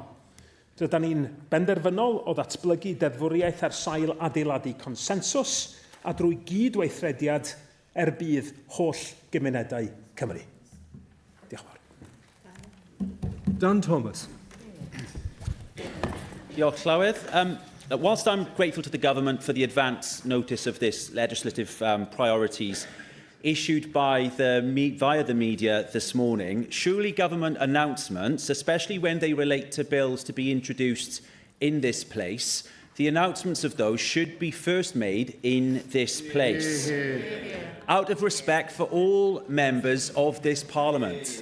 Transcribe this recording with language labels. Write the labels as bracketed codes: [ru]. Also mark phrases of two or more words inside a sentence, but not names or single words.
[cy] Rydyn ni'n benderfynol o ddatblygu deddfwriaeth ar sail adeiladu consensws a drwy gydweithrediad bydd holl gymunedau Cymru. Diolch yn fawr. Dan Thomas. Diolch, Llywydd. [en] Whilst I'm grateful to the Government for the advance notice of this legislative priorities, issued by via the media this morning, surely government announcements, especially when they relate to bills to be introduced in this place, the announcements of those should be first made in this place, out of respect for all members of this Parliament.